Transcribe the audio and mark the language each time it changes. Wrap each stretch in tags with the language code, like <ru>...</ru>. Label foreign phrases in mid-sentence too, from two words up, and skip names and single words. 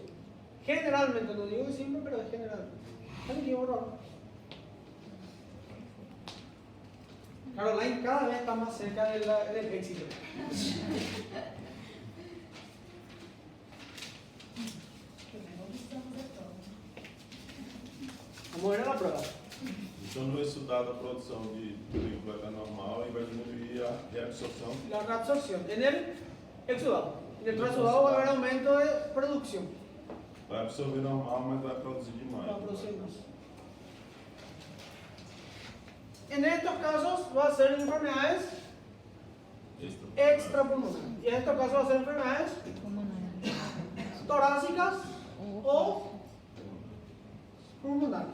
<es>Generalmente, no digo que siempre, pero es generalmente. Aquí, Caroline cada vez está más cerca del éxito. Vamos a ver a la prueba.</es> <pt>Então, no estudado, a produção de líquido vai estar normal e vai diminuir a reabsorção.</pt> <es>La reabsorción. En el exudado. En el trasudado va a haber aumento de producción.</es> <pt>Vai absorver normal, mas vai produzir demais.</pt> <es>Va a producir más. En estos casos va a ser enfermedades extrapulmonares. Y en estos casos va a ser enfermedades torácicas o pulmonares.</es>